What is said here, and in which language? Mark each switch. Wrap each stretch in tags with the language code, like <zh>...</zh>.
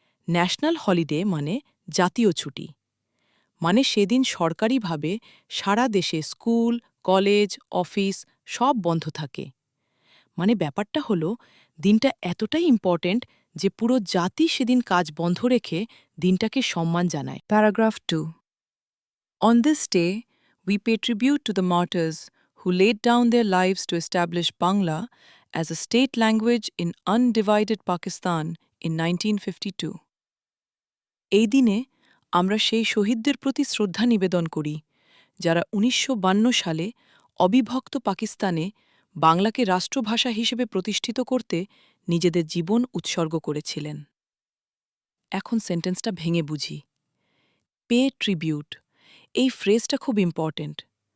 <bn>National holiday মানে জাতীয় ছুটি, মানে সেদিন সরকারিভাবে সারা দেশে স্কুল, কলেজ, অফিস সব বন্ধ থাকে। মানে ব্যাপারটা হলো, দিনটা এতটাই ইম্পর্ট্যান্ট যে পুরো জাতি সেদিন কাজ বন্ধ রেখে দিনটাকে সম্মান জানায়।</bn> <en>Paragraph 2. On this day, we pay tribute to the martyrs who laid down their lives to establish Bangla as a state language in undivided Pakistan in 1952.</en> <bn>এই দিনে আমরা সেই শহীদদের প্রতি শ্রদ্ধা নিবেদন করি, যারা 1952 সালে অবিভক্ত পাকিস্তানে বাংলাকে রাষ্ট্রভাষা হিসেবে প্রতিষ্ঠিত করতে নিজেদের জীবন উৎসর্গ করেছিলেন। এখন সেন্টেন্সটা ভেঙে বুঝি। পে ট্রিবিউট, এই ফ্রেজটা খুব ইম্পর্টেন্ট।</bn>